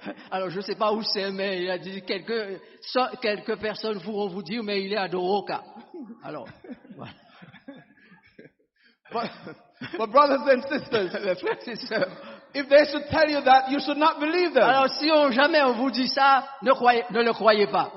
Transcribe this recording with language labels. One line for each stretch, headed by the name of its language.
French: Alors, je ne sais pas où c'est, mais il a dit quelques personnes pourront vous dire, mais il est à Doroka. Alors, voilà.
English: But brothers and sisters, if they should tell you that, you should not believe them.
French: Alors, si jamais on vous dit ça, ne le croyez pas.